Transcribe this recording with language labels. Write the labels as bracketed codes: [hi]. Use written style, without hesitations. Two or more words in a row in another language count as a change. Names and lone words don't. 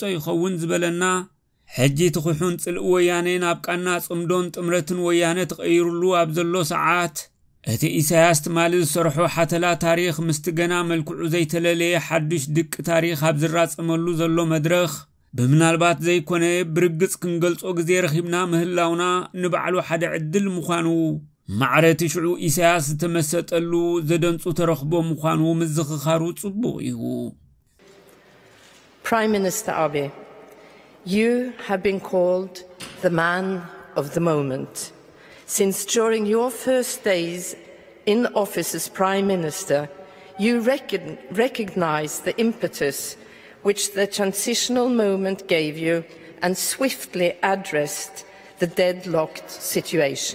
[ti] ይኸውን ዝበለና ሕጂ ትኹሑን ጽልእ ወያነ ናብ ቃና ጽምዶን ጥምረትን ወያነ ተቐይሩሉ ኣብ ዘሎ ሰዓት እቲ ኢሳያስ ትማሊ ዝሰርሖ ሓተላ ታሪኽ ምስቲ ገና መልክዑ ዘይተለለየ ሓድሽ ድቂ ታሪኽ ኣብ ዝራጸመሉ ዘሎ መድረኽ ብምናልባት ዘይኮነ ብርግጽ ክንገልጾ ግዜ ረኺብና ምህላውና ንባዕሉ ሓደ ዕድል ምዃኑ ማዕረቲ ሽዑ ኢሳያስ ዝተመሰጠሉ ዘደንጹ ተረኽቦ ምዃኑ ምዝኽኻሩ ጽቡቕ እዩ [en] Prime Minister Abiy, you have been called the man of the moment. Since during your first days in office as Prime Minister, you recognized the impetus which the transitional moment gave you and swiftly addressed the deadlocked situation.